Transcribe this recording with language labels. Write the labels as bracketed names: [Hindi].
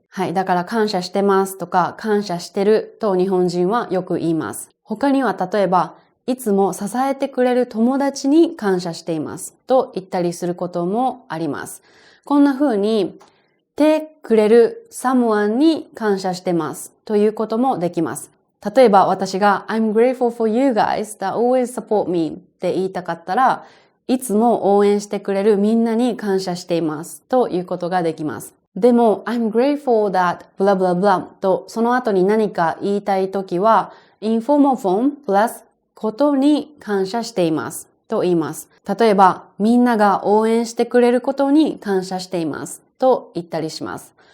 [Japanese] はい。だから感謝してますとか、感謝してると日本人はよく言います。他には例えば、いつも支えてくれる友達に感謝していますと言ったりすることもあります。こんな風に、てくれる someone に感謝してますということもできます。 [English] 例えば私が I'm grateful for you guys that always support me [Japanese] って言いたかったらいつも応援してくれるみんなに感謝していますということができます。でも、 [English] I'm grateful that blah blah blah [Japanese] とその後に何か言いたいときは、 [English] informal form plus [Japanese] ことに感謝していますと言います。例えば、みんなが応援してくれることに感謝していますと言ったりします。